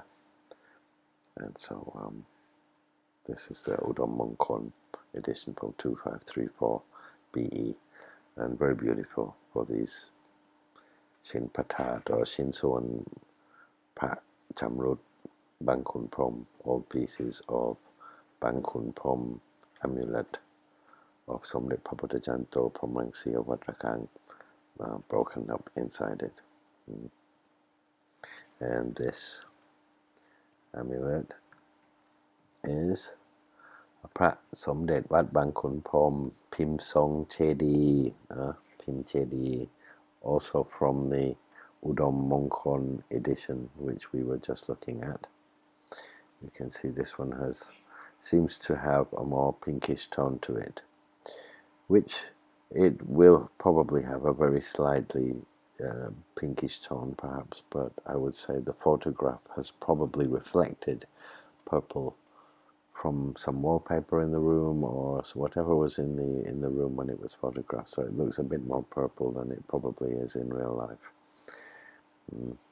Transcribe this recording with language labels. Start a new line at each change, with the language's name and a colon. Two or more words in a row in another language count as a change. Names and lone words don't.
English: And so this is the Udom Mongkon edition from 2534 BE, and very beautiful for these Shin Patat or Shin Son Pat Chamrut Bang Khun Prohm, all pieces of Bang Khun Prohm amulet of Somdej Pabudajanto from SIC Wat Rakang, broken up inside it. And this amulet is a Pra Somdej Wat Bang Khun Prohm Pim Song Chedi, Pim Chedi, also from the Udom Mongkon edition, which we were just looking at. You can see this one seems to have a more pinkish tone to it, which it will probably have a very slightly pinkish tone perhaps, but I would say the photograph has probably reflected purple from some wallpaper in the room or whatever was in the room when it was photographed, so it looks a bit more purple than it probably is in real life.